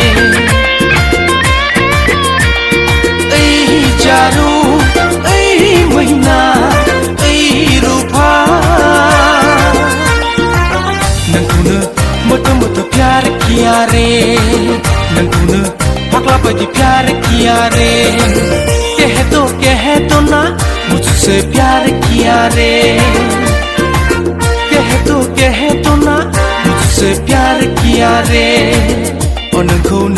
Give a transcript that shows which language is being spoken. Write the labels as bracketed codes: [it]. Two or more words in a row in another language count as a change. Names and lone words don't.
[brx] ओइ जारु ओइ मैना ओइ रूपा नोंखौनो मोटो [hi] प्यार किया रे [brx] नोंखौनो फाग्ला बायदि [hi] प्यार किया रे कह तो ना मुझसे प्यार किया रे कह तो ना मुझसे प्यार किया रे नोंखौ